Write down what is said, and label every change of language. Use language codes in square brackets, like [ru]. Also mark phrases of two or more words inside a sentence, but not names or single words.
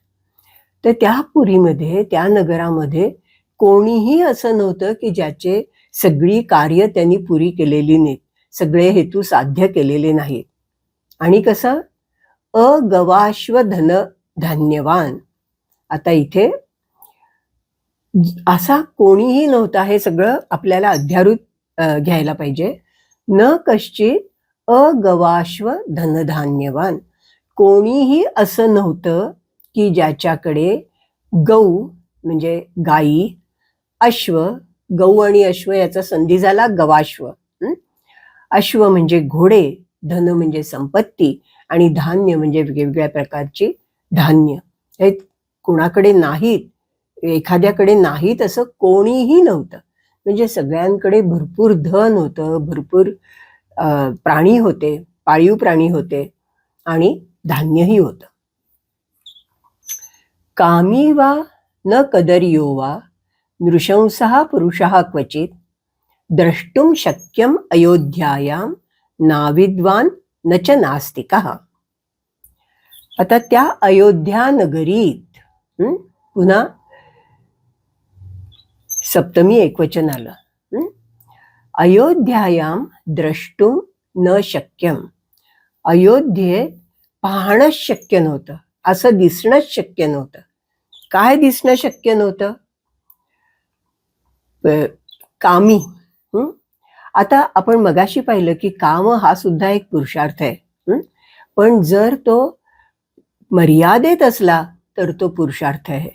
[mr] तर त्या पुरीमध्ये, त्या नगरामध्ये कोणीही असं नव्हतं की ज्याचे सगळी कार्य त्यांनी पुरी केलेली नाहीत, सगळे हेतू साध्य केलेले नाहीत. आणि कसं? [sa] अगवाश्व धन धान्यवान. [mr] आता इथे असा कोणीही नव्हता, हे सगळं आपल्याला अध्यारूत घ्यायला पाहिजे. [sa] न कश्चित अगवाश्व धनधान्यवान, [mr] कोणीही असं नव्हतं की ज्याच्याकडे गौ म्हणजे गाई, अश्व, गौ आणि अश्व याचा संधी झाला गवाश्व. अश्व म्हणजे घोडे, धन म्हणजे संपत्ती, आणि धान्य म्हणजे वेगवेगळ्या प्रकारची धान्य. हे कोणाकडे नाहीत, एखाद्याकडे नाहीत असं कोणीही नव्हतं. म्हणजे सगळ्यांकडे भरपूर धन होतं, भरपूर प्राणी होते, पाळीव प्राणी होते, आणि धान्यही होतं. [sa] कामी वा न कदर्यो वा नृशंसः पुरुषः क्वचित द्रष्टुम शक्यम अयोध्यायाम नाविद्वान न च नास्तिकः. [mr] आता त्या अयोध्या नगरीत, पुन्हा सप्तमी एकवचन आलं. [sa] अयोध्यायाम द्रष्टुम न शक्यम, [mr] अयोध्येत पाहणंच शक्य नव्हतं, असं दिसणंच शक्य नव्हतं. काय दिसणं शक्य नव्हतं? कामी. आता आपण मगाशी पाहिलं की काम हा सुद्धा एक पुरुषार्थ आहे, पण जर तो मर्यादेत असला तर तो पुरुषार्थ आहे.